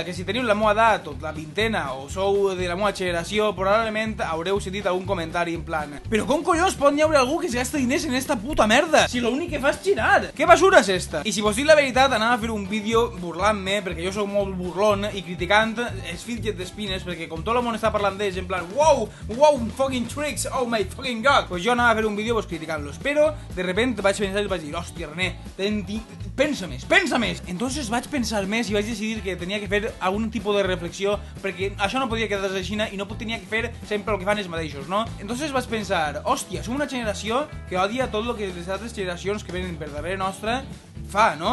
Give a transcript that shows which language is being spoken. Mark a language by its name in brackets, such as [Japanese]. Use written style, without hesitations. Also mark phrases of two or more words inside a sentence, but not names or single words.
[Catalan] Que si teniu la meva edat o la vintena o sou de la meva generació, probablement haureu sentit algun comentari en plan però com collons pot n'hi haure algú que es gasta diners en esta puta merda? Si l'únic que fa és girar. Què basura és esta? I si vos dic la veritat, anava a fer un vídeo burlant-me, perquè jo sóc molt burlón, i criticant els fidget spinners, perquè com tot el món està parlant d'ells, en plan [English] wow, fucking tricks, oh my fucking god, [Catalan] pues jo anava a fer un vídeo criticant-los, però [Spanish] de repente [Catalan] vaig pensar i vaig dir hòstia René, pensa més. Entonces vaig pensar més i vaig decidir que tenia que fer algun tipus de reflexió, perquè això no podia quedar-se així i no tenia que fer sempre el que fan els mateixos, no? Entonces vaig pensar, hòstia, som una generació que odia tot el que les altres generacions que venen per darrere nostra fa, no?